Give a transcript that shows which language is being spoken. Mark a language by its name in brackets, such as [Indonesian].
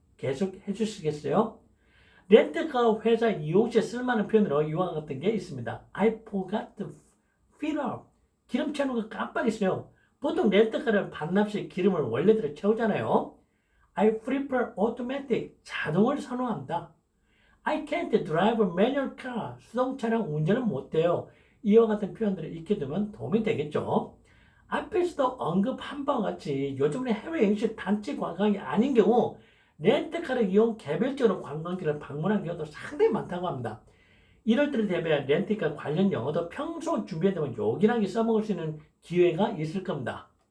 [Korean] 계속 해주시겠어요? 렌트카 회사 이용 시에 쓸만한 표현으로 이와 같은 게 있습니다. [English] I forgot to fill up. [Korean] 기름 채우는 거 깜빡했어요. 보통 렌트카를 반납 시 기름을 원래대로 채우잖아요. [English] I prefer automatic. [Korean] 자동을 선호합니다. [English] I can't drive a manual car. [Korean] 수동 차량 운전은 못해요. 이와 같은 표현들을 익혀 두면 도움이 되겠죠. 앞에서도 언급한 바와 같이 요즘은 해외여행 시 단체 관광이 아닌 경우 렌트카를 이용 개별적으로 관광지를 방문한 경우도 상당히 많다고 합니다. 이럴 때를 대비해 렌트카 관련 영어도 평소 준비해두면 요긴하게 써먹을 수 있는 기회가 있을 겁니다.